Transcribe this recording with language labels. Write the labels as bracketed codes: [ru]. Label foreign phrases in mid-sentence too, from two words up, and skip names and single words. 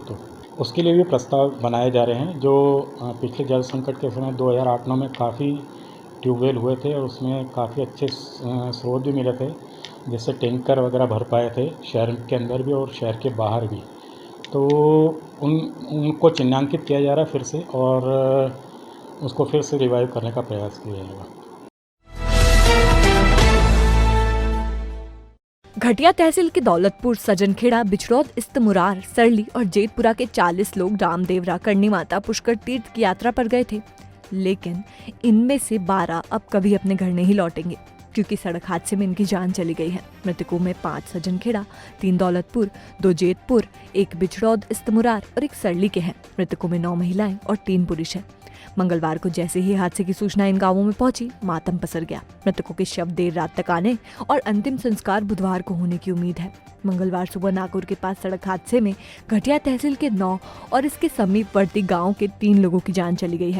[hi] तो उसके लिए भी प्रस्ताव बनाए जा रहे हैं। जो पिछले जल संकट के समय 2008-9 में काफ़ी ट्यूबवेल हुए थे और उसमें काफ़ी अच्छे स्रोत भी मिले थे, जिससे टैंकर वगैरह भर पाए थे शहर के अंदर भी और शहर के बाहर भी। तो उनको चिन्हांकित किया जा रहा है फिर से, और उसको फिर से रिवाइव करने का प्रयास किया जाएगा। घटिया तहसील के दौलतपुर, सजनखेड़ा, बिछरौद, इस्तमुरार, सरली और जेतपुरा के 40 लोग रामदेवरा करनी माता पुष्कर तीर्थ की यात्रा पर गए थे, लेकिन इनमें से 12 अब कभी अपने घर नहीं लौटेंगे, क्योंकि सड़क हादसे में इनकी जान चली गई है। मृतकों में 5 सजनखेड़ा, 3 दौलतपुर, 2 जेतपुर, 1 बिछरौद, इस्तमुरार और 1 सरली के हैं। मृतकों में 9 महिलाएं और 3 पुरुष हैं। मंगलवार को जैसे ही हादसे की सूचना इन गांवों में पहुंची, मातम पसर गया। मृतकों के शव देर रात तक आने और अंतिम संस्कार बुधवार को होने की उम्मीद है। मंगलवार सुबह नागौर के पास सड़क हादसे में घटिया तहसील के 9 और इसके समीपवर्ती गांव के 3 लोगों की जान चली गई है।